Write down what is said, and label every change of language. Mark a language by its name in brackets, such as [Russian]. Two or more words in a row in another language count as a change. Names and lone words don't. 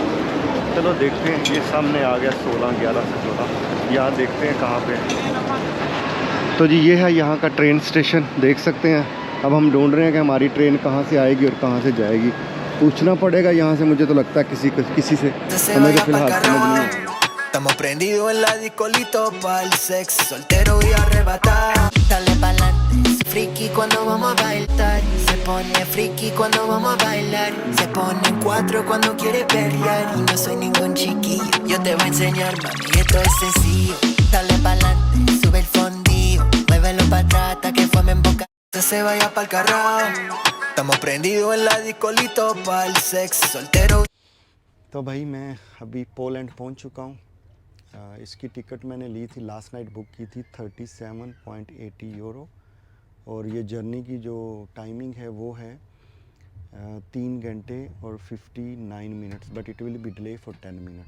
[Hindi] चलो देखते हैं, ये सामने आ गया 11 से 16। यहाँ देखते हैं कहाँ पे। तो जी ये है यहाँ का ट्रेन स्टेशन, देख सकते हैं। अब हम ढूंढ रहे हैं कि हमारी ट्रेन कहाँ से आएगी और कहाँ से जाएगी। पूछना पड़ेगा यहाँ से, मुझे तो लगता है किसी से, हमें तो फिलहाल समझ नहीं। [Spanish] Estamos prendidos en la discolito pa'l sexo, soltero y arrebatado. Dale pa'lante, se friki cuando vamos a bailar. Se pone friki cuando vamos a bailar. Se pone en 4 cuando quiere pelear. Y no soy ningún chiquillo, yo te voy a enseñar, mami, esto es sencillo. Dale pa'lante, sube el fondillo. Muévelo pa' atrás hasta que formen boca. Se vaya pa'l carro. Estamos prendidos en la discolito pa'l sex. Soltero. [Hindi] तो भाई मैं अभी पोलैंड पहुंच चुका हूँ। इसकी टिकट मैंने ली थी, [English] last night [Hindi] बुक की थी 37.80 यूरो, और ये जर्नी की जो टाइमिंग है वो है 3 घंटे और 59 मिनट्स, [English] but it will be delay for 10 minutes.